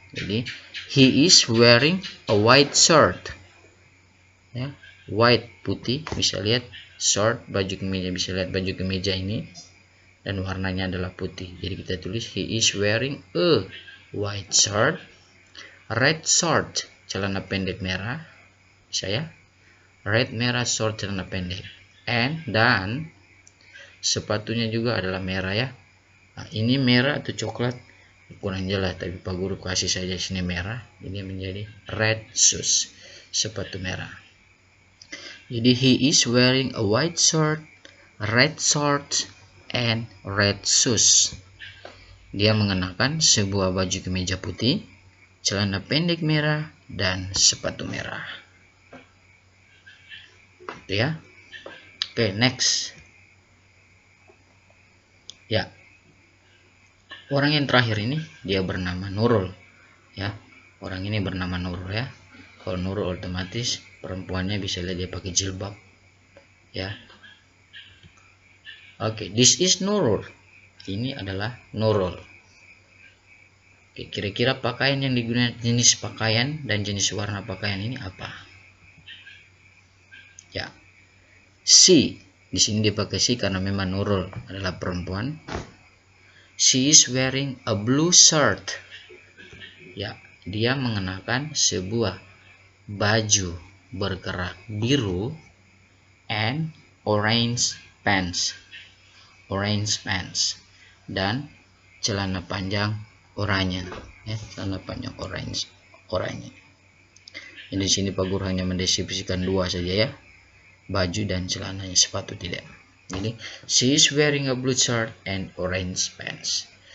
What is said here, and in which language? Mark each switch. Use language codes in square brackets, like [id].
[en] Jadi he is wearing a white shirt. [id] Ya, white putih, bisa lihat shirt baju kemeja, bisa lihat baju kemeja ini dan warnanya adalah putih. Jadi kita tulis [en] he is wearing a white shirt, red short, [id] celana pendek merah, bisa ya. Red merah short celana pendek. Dan sepatunya juga adalah merah ya. Nah, ini merah atau coklat kurang jelas, tapi Pak Guru kasih saja sini merah. Ini menjadi red shoes, sepatu merah. [en] Jadi he is wearing a white shirt, red shorts, and red shoes. [id] Dia mengenakan sebuah baju kemeja putih, celana pendek merah, dan sepatu merah. Itu ya. Oke, next. Ya. Orang yang terakhir ini dia bernama Nurul ya. Orang ini bernama Nurul ya. Kalau Nurul otomatis perempuannya bisa lihat dia pakai jilbab ya. Oke, [en] this is Nurul. [id] Ini adalah Nurul. Oke, kira-kira pakaian yang digunakan, jenis pakaian dan jenis warna pakaian ini apa? Ya. She. Di sini dipakai she karena memang Nurul adalah perempuan. [en] She is wearing a blue shirt. [id] Ya, dia mengenakan sebuah baju berkerak biru [en] and orange pants. [id] Orange pants dan celana panjang oranye. Ya, celana panjang oranye. Jadi di sini Pak Guru hanya mendeskripsikan dua saja ya. Baju dan celananya, sepatu tidak. [en] Jadi, she is wearing a blue shirt and orange pants.